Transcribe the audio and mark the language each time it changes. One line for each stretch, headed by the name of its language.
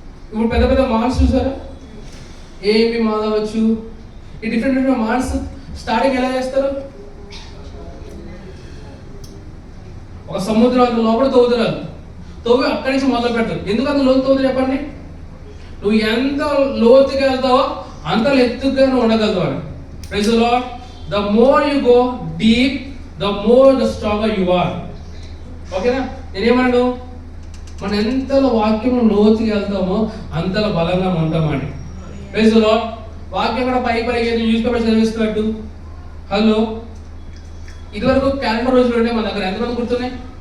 Telugu: ఇప్పుడు పెద్ద పెద్ద మాల్స్ చూసారా? ఏమి మాల్ అవ్వచ్చు, ఈ డిఫరెంట్ మాల్స్ స్టార్టింగ్ ఎలా చేస్తారు? ఒక సముద్రం అంత లోపల తవ్వుతారు, తవ్వి అక్కడి నుంచి మొదలు పెడతారు. ఎందుకు అంత లోతు తవ్వుతారు చెప్పండి? నువ్వు ఎంత లోతుగా వెళ్తావో అంత ఎత్తుగా నువ్వు ఉండగలుగుతావు అని.
English: Praise the lord. The more you go deep, the more the stronger you are.
Telugu: ఓకేనా? నేనేమన్నాను, మనం ఎంతలో వాక్యం లోతుగా వెళ్తామో అంతలో బలంగా ఉంటామండి.
English: Praise the lord.
Telugu: వాక్యం కూడా పై న్యూస్ పేపర్ చదివిస్తున్నట్టు. హలో, ఇదివరకు క్యాలెండర్ రోజులు ఉండే మన దగ్గర, ఎంతమంది గుర్తున్నాయి?